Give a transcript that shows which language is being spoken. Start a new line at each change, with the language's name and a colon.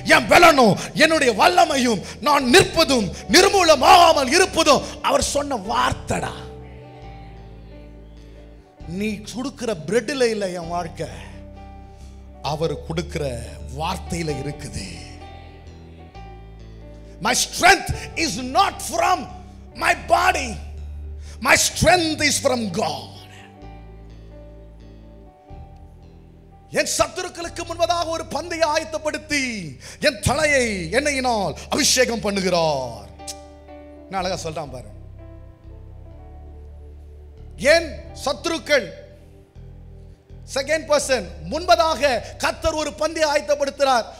Tamil: என் பலனும் என்னுடைய வல்லமையும் நான் நிற்பதும் நிர்மூலமாகாமல் இருப்பதும் அவர் சொன்ன வார்த்தைடா. நீ கொடுக்கிற பிரெட்ல இல்ல என் வாழ்க்கை, அவர் கொடுக்கிற வார்த்தையில இருக்குது.
English: My strength is not from my body, my strength is from God.
Tamil: என் சத்துருக்களுக்கு முன்பதாக ஒரு பந்தை ஆயத்தப்படுத்தி என் தலையை எண்ணெயினால் அபிஷேகம் பண்ணுகிறார். நான் அழகா சொல்றான் பாரு. என் சத்துருக்கள் செகண்ட் பர்சன், முன்பதாக கர்த்தர் ஒரு பந்தை ஆயத்தப்படுத்துறார்.